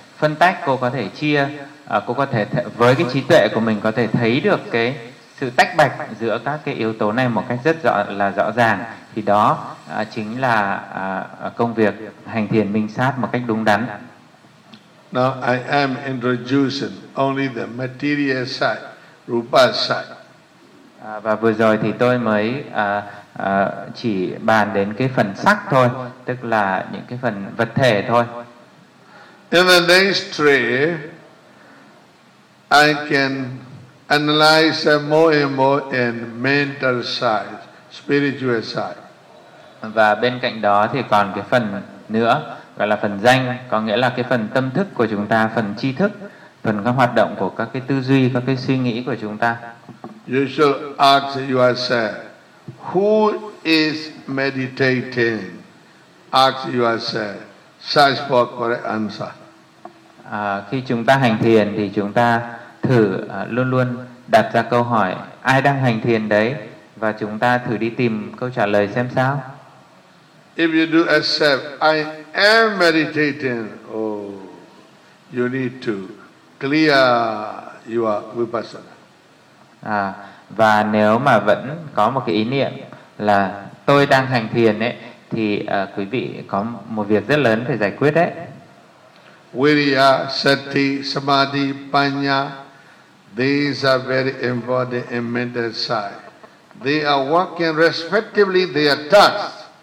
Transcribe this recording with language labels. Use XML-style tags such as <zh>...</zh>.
<vi>phân tách, cô có thể chia, cô có thể với cái trí tuệ của mình có thể thấy được cái sự tách bạch giữa các cái yếu tố này một cách rất rõ ràng, thì đó chính là công việc hành thiền minh sát một cách đúng đắn.</vi> <en>Now I am introducing only the material side, rupa side.</en> <vi>Và vừa rồi thì tôi mới chỉ bàn đến cái phần sắc thôi, tức là những cái phần vật thể thôi.</vi> <en>In the next tree, I can analyze more and more in mental side, spiritual side.</en> <vi>Và bên cạnh đó thì còn cái phần nữa, gọi là phần danh, có nghĩa là cái phần tâm thức của chúng ta, phần tri thức, phần các hoạt động của các cái tư duy, các cái suy nghĩ của chúng ta.</vi> <en>You should ask yourself, who is meditating? Ask yourself, search for correct answer.</en> <vi>Khi chúng ta hành thiền thì chúng ta thử luôn luôn đặt ra câu hỏi, ai đang hành thiền đấy? Và chúng ta thử đi tìm câu trả lời xem sao.</vi> <en>If you do accept, I am meditating, oh, you need to clear your vipassana.</en> <vi>Và nếu mà vẫn có một cái ý niệm là tôi đang hành thiền ấy, thì quý vị có một việc rất lớn phải giải quyết đấy.</vi> <en>Viriya, sati, samadhi, panya, these are very important in mental side. They are working respectively their tasks.</en>